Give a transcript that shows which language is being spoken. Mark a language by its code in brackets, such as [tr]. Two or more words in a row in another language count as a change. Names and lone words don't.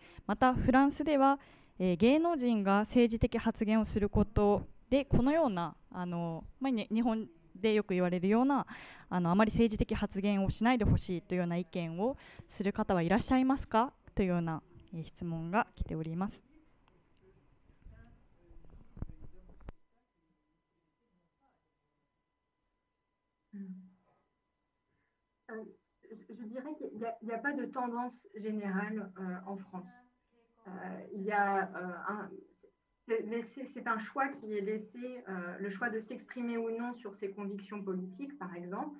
[ja] またフランスでは、芸能人が政治的発言をすることでこのような日本でよく言われるようなあまり政治的発言をしないでほしいというような意見をする方はいらっしゃいますかというような、質問が来ております。 [fr] Je dirais qu'il n'y a pas de tendance générale en France. Il y a c'est un choix qui est laissé, le choix de s'exprimer ou non sur ses convictions politiques, par exemple.